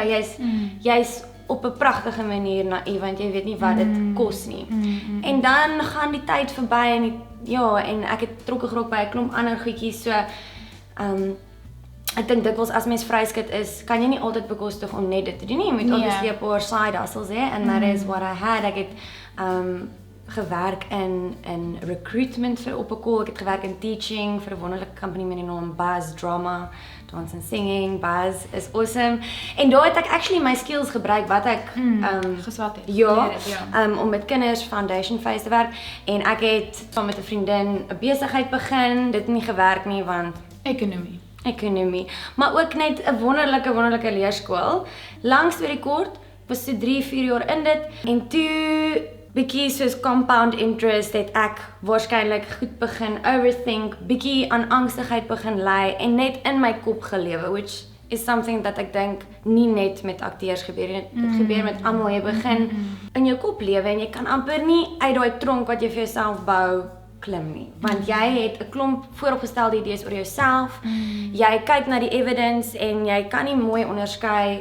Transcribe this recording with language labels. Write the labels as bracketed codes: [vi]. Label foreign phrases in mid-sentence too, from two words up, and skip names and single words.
[af] Jy's op 'n pragtige manier naïef want jy weet nie wat dit kos nie. En dan gaan die tyd verby en en ek het trokke gerok by 'n klomp ander goedjies so ek dink dikwels as mens vryskut is, kan jy nie altyd bekostig om net dit te doen nie. Jy moet obviously 'n paar [en] side hustles [af] hê [en] and that is what I had. [af] Ek het gewerk in recruitment vir op 'n call. Ek het gewerk in teaching vir 'n wonderlike company met die naam Buzz Drama, dance and singing. [en] Buzz is awesome. [af] En daar het ek actually my skills gebruik wat ek geswat het. Ja, om met kinders [en] foundation phase [af] te werk en ek het saam met 'n vriendin 'n besigheid begin. Dit het nie gewerk nie want ekonomie, maar ook net 'n wonderlike leerskool. Lang storie kort, was so 3-4 jaar in dit en toe bietjie soos [en] compound interest [af] het ek waarskynlik goed begin overthink, bietjie aan angstigheid begin ly en net in my kop gelewe, [en] which is something [af] dat ek dink nie net met akteurs gebeur nie, dit gebeur met almal. Jy begin in jou kop lewe en jy kan amper nie uit daai tronk wat jy vir jouself bou klim nie, want jy het 'n klomp vooropgestelde idees oor jouself. Jy kyk na die evidence en jy kan nie mooi onderskei.